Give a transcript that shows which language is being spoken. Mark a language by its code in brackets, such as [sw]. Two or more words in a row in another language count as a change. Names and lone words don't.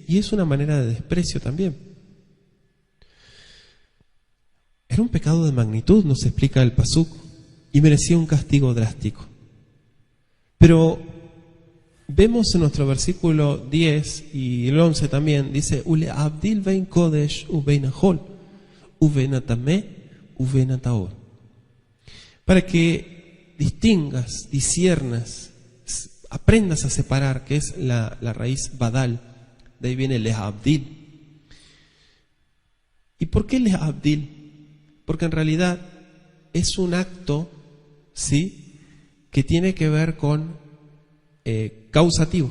[es] Y es una manera de desprecio también. Era un pecado de magnitud, nos explica el pasuk, y merecía un castigo drástico. Pero vemos en nuestro versículo 10 y el 11 también, dice, [he] ולהבדיל בין קודש ובין החול ובין הטמא ובין הטהור. [es] Para que distingas, disiernas, aprendas a separar, que es la raíz badal, de ahí viene lehabdil. ¿Y por qué lehabdil? Porque en realidad es un acto, ¿sí?, que tiene que ver con causativo.